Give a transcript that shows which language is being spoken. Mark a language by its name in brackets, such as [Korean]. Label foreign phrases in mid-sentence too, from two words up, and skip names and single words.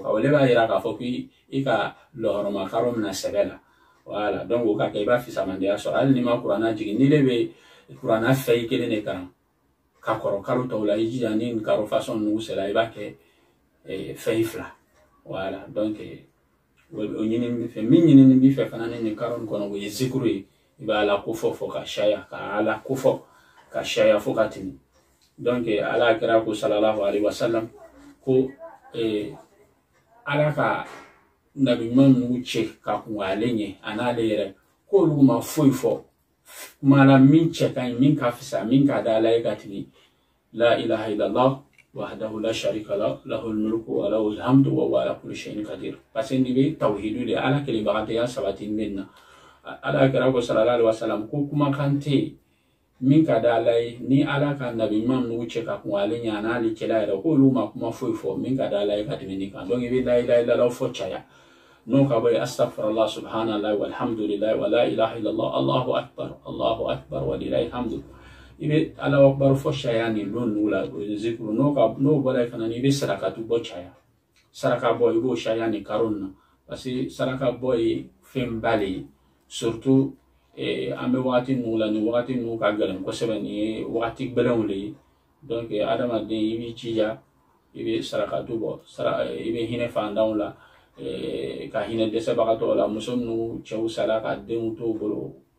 [Bambara] kan o de b'a yira k'a fɔ k'i ka lɔgɔrɔma karo mina sɛbɛ la [French] voilà donc [Bambara] o ka kɛ i b'a fisamandenya sɔrɔ hali n'i ma kuranna jigin ni de bɛ kuranna fɛ i kelen de kan ka kɔrɔ kalo tɔw la i jija ni nin karo fasɔn ninnu sera i b'a kɛ fɛn fila [French] voilà donc [Bambara] o ɲini fɛ min ɲini b'i fɛ fana ni nin karo nin kɔnɔ o ye zikuru ye i b'a ala ko fɔ fɔ ka caya ka ala ko fɔ ka caya fo ka tɛmɛ donc ala kira ko [Arabic] صلى الله عليه وسلم [Bambara] ko ala ka nabi ɲuman ninnu cɛ ka kun ale ɲɛ a n'ale yɛrɛ k'olu ma foyi fɔ kuma la min cɛ ka ɲi min ka fisa min ka da ala ye ka tɛmɛ [Arabic] لا إله إلا الله وحده لا شريك له له الملك وله الحمد وهو على كل شيء قدير [French] parce que [Bambara] ni bɛ tawhidu de ala kelebagatɔya sabati min na ala kira ko [Arabic] صلى الله عليه وسلم [Bambara] ko kuma kan tɛ yen min ka da ala ye ni ala ka nabi ɲuman ninnu cɛ ka kun ale ɲɛ a n'ale cɛla yɛrɛ k'olu ma kuma foyi fɔ min ka da ala ye ka tɛmɛ nin kan donc i bɛ [Arabic] لا إله إلا الله [Bambara] fɔ caya n'o ka bɔ yen [Arabic] أستغفر الله سبحان الله والحمد لله و لا إله إلا الله الله أكبر ولله الحمد [Bambara] i bɛ ala akbar fɔ caya nin don ninnu la o ye zikuru n'o bɔra yen fana i bɛ sarakatu bɔ caya saraka bɔ i b'o caya nin karo nin na [French] parce que [Bambara] saraka bɔ ye fɛn ba de ye surtout an bɛ wagati ninnu la nin wagati ninnu ka gɛlɛn kosɛbɛ nin ye wagati gɛlɛnw de ye donc adamaden i b'i jija i bɛ sarakatu bɔ i bɛ hinɛ fantanw la ka hinɛ dɛsɛbagatɔw la muso minnu cɛw sara ka denw t'u bolo